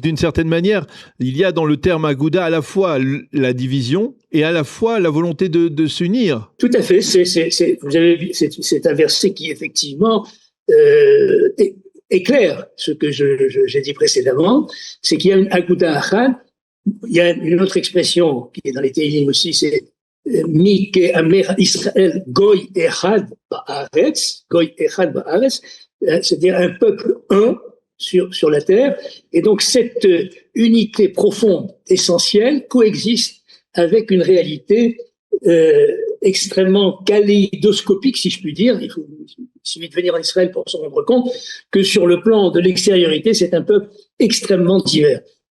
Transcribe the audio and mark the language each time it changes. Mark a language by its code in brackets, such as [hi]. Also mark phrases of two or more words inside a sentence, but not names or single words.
[fr] D'une certaine manière, il y a dans le terme Agouda à la fois la division et à la fois la volonté de s'unir. Tout à fait. Vous avez vu, c'est un verset qui effectivement éclaire ce que j'ai dit précédemment. C'est qu'il y a une [he] אגודה אחד. [fr] Il y a une autre expression qui est dans les Tehillim aussi, c'est [he] מי כעמך ישראל גוי אחד בארץ, גוי אחד בארץ, [fr] c'est-à-dire un peuple un sur la terre. Et donc cette unité profonde, essentielle, coexiste avec une réalité extrêmement kaléidoscopique, si je puis dire. Il suffit de venir en Israël pour se rendre compte que sur le plan de l'extériorité, c'est un peuple extrêmement divers.